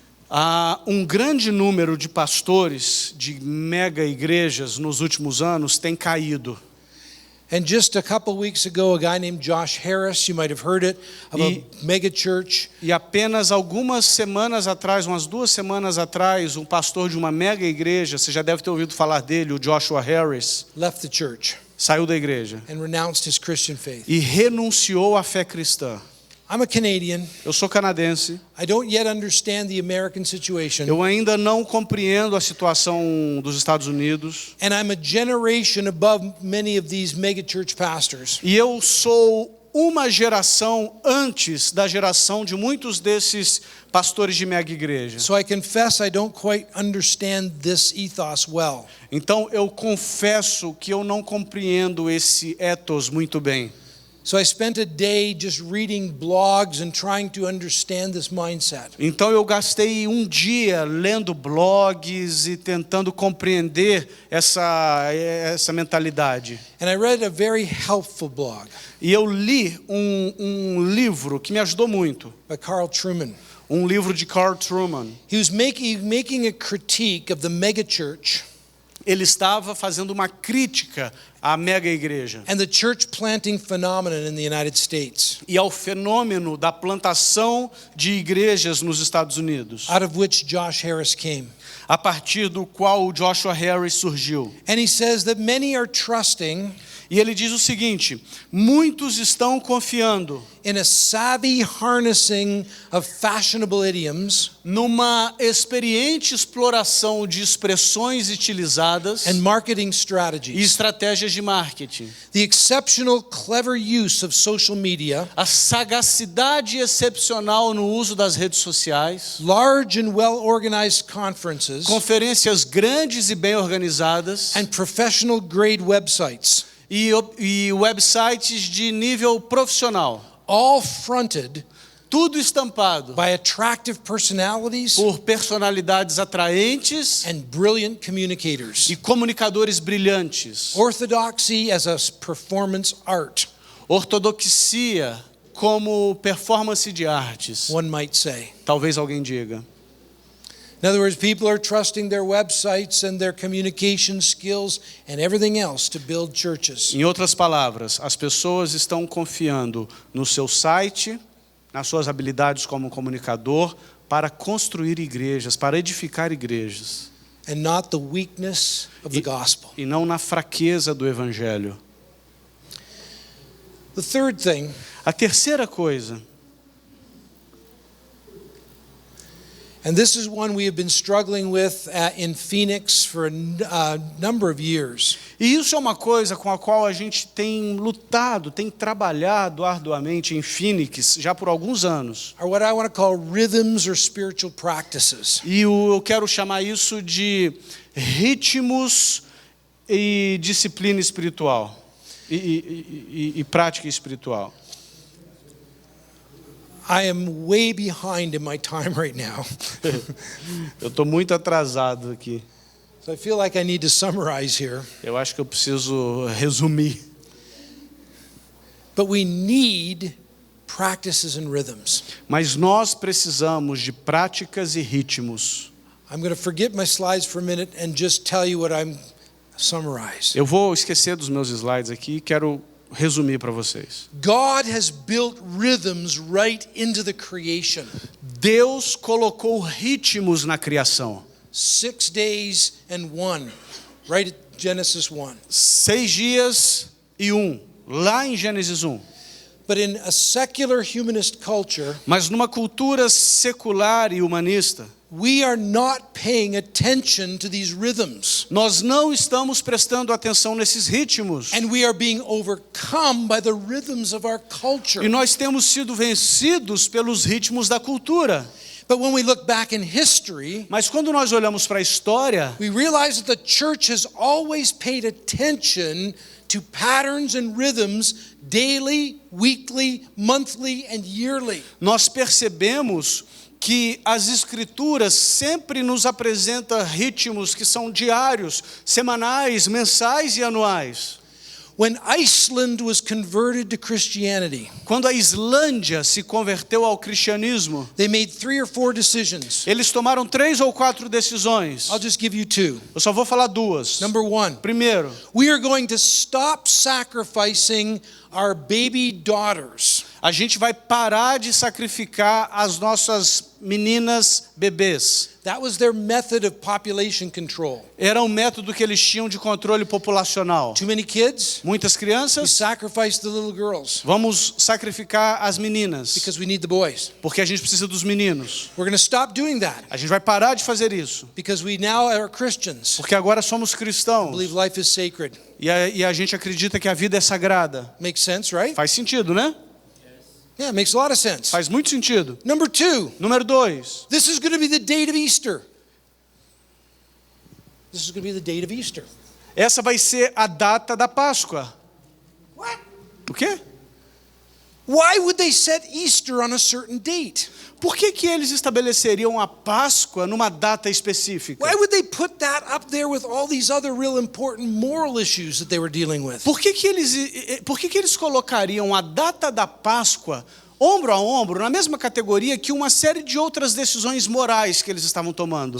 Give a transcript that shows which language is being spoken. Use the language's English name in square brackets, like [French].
[Portuguese] Há um grande número de pastores de mega igrejas nos últimos anos tem caído. [English] And just a couple weeks ago, a guy named Josh Harris, you might have heard it, of a mega church, [Portuguese] E apenas algumas semanas atrás, umas 2 semanas atrás, um pastor de uma mega igreja, você já deve ter ouvido falar dele, o Joshua Harris, [English] left the church [Portuguese] saiu da igreja [English] and renounced his Christian faith. [Portuguese] e renunciou à fé cristã. [English] I'm a Canadian. [Portuguese] Eu sou canadense. [English] I don't yet understand the American situation. [Portuguese] Eu ainda não compreendo a situação dos Estados Unidos. [English] And I'm a generation above many of these mega church pastors. [Portuguese] E eu sou uma geração antes da geração de muitos desses pastores de mega igreja. [English] So I confess I don't quite understand this ethos well. [Portuguese] Então eu confesso que eu não compreendo esse ethos muito bem. [English] So I spent a day just reading blogs and trying to understand this mindset. [Portuguese] Então eu gastei um dia lendo blogs e tentando compreender essa mentalidade. [English] And I read a very helpful blog [Portuguese] E eu li um livro que me ajudou muito. [English] by Carl Truman. [Portuguese] Um livro de Carl Truman. [English] He was making a critique of the mega church [Portuguese] Ele estava fazendo uma crítica à mega igreja [English] and the church planting phenomenon in the United States, [Portuguese] e ao fenômeno da plantação de igrejas nos Estados Unidos, [English] out of which Josh Harris came. [Portuguese] a partir do qual o Joshua Harris surgiu. [English] And he says that many are trusting [Portuguese] E ele diz o seguinte: muitos estão confiando [English] in a savvy harnessing of fashionable idioms [Portuguese] numa experiente exploração de expressões utilizadas [English] and marketing [Portuguese] e [English] strategies, [Portuguese] estratégias de marketing. [English] the exceptional clever use of social media, [Portuguese] A sagacidade excepcional no uso das redes sociais, [English] large and well-organized conferences, [Portuguese] conferências grandes e bem organizadas [English] and professional grade websites, [Portuguese] e websites de nível profissional. [English] all fronted [Portuguese] Tudo estampado [English] by attractive personalities [Portuguese] por personalidades atraentes [English] and brilliant communicators. [Portuguese] e comunicadores brilhantes. [English] Orthodoxy as a performance art, [Portuguese] Ortodoxia como performance de artes, [English] one might say. [Portuguese] talvez alguém diga. [English] In other words, people are trusting their websites and their communication skills and everything else to build churches. [Portuguese] Em outras palavras, as pessoas estão confiando no seu site, nas suas habilidades como comunicador, para construir igrejas, para edificar igrejas. [English] And not the weakness of the gospel. [Portuguese] E não na fraqueza do evangelho. [English] The third thing, [Portuguese] A terceira coisa, [English] and this is one we have been struggling with in Phoenix for a number of years. [Portuguese] e isso é uma coisa com a qual a gente tem lutado, tem trabalhado arduamente em Phoenix já por alguns anos. [English] Are what I want to call rhythms or spiritual practices. [Portuguese] E eu quero chamar isso de ritmos e disciplina espiritual. E prática espiritual. [English] I am way behind in my time right now. [Portuguese] Eu estou muito atrasado aqui. [English] So I feel like I need to summarize here. [Portuguese] Eu acho que eu preciso resumir. [English] But we need practices and rhythms. [Portuguese] Mas nós precisamos de práticas e ritmos. [English] I'm going to forget my slides for a minute and just tell you what I'm summarize. [Portuguese] Eu vou esquecer dos meus slides aqui e quero resumir para vocês. [English] God has built rhythms right into the creation. [Portuguese] Deus colocou ritmos na criação. [English] 6 days and 1, right at Genesis 1. [Portuguese] 6 dias e 1, lá em Gênesis 1. [English] But in a secular humanist culture, [Portuguese] Mas numa cultura secular e humanista, [English] we are not paying attention to these rhythms. [Portuguese] nós não estamos prestando atenção nesses ritmos. [English] And we are being overcome by the rhythms of our culture. [Portuguese] E nós temos sido vencidos pelos ritmos da cultura. [English] But when we look back in history, [Portuguese] Mas quando nós olhamos para a história, [English] we realize that the church has always paid attention to patterns and rhythms daily, weekly, monthly, and yearly. [Portuguese] nós percebemos que as escrituras sempre nos apresentam ritmos que são diários, semanais, mensais e anuais. [English] When Iceland was converted to Christianity, [Portuguese] Quando a Islândia se converteu ao cristianismo, [English] they made 3 or 4 decisions. [Portuguese] eles tomaram 3 ou 4 decisões. [English] I'll just give you 2. [Portuguese] Eu só vou falar 2. [English] Number 1, [Portuguese] Primeiro, [English] we are going to stop sacrificing our baby daughters. [Portuguese] a gente vai parar de sacrificar as nossas meninas bebês. [English] That was their method of population control. [Portuguese] Era um método que eles tinham de controle populacional. [English] Too many kids? [Portuguese] Muitas [English] We [Portuguese] crianças, [English] sacrifice the little girls [Portuguese] vamos sacrificar as meninas, [English] because we need the boys. [Portuguese] porque a gente precisa dos meninos. [English] We're going to stop doing that [Portuguese] A gente vai parar de fazer isso, [English] because we now are Christians. [Portuguese] porque agora somos cristãos [English] Believe life is sacred. [Portuguese] e a gente acredita que a vida é sagrada. [English] Makes sense, right? [Portuguese] Faz sentido, né? [English] Yeah, it makes a lot of sense. [Portuguese] Faz muito sentido. [English] Number 2, [Portuguese] Número 2, [English] this is going to be the date of Easter. This is going to be the date of Easter. [Portuguese] essa vai ser a data da Páscoa. [English] What? [Portuguese] O quê? [English] Why would they set Easter on a certain date? [Portuguese] Por que eles estabeleceriam a Páscoa numa data específica? [English] Why would they put that up there with all these other real important moral issues that they were dealing with? [Portuguese] Por que eles colocariam a data da Páscoa ombro a ombro na mesma categoria que uma série de outras decisões morais que eles estavam tomando?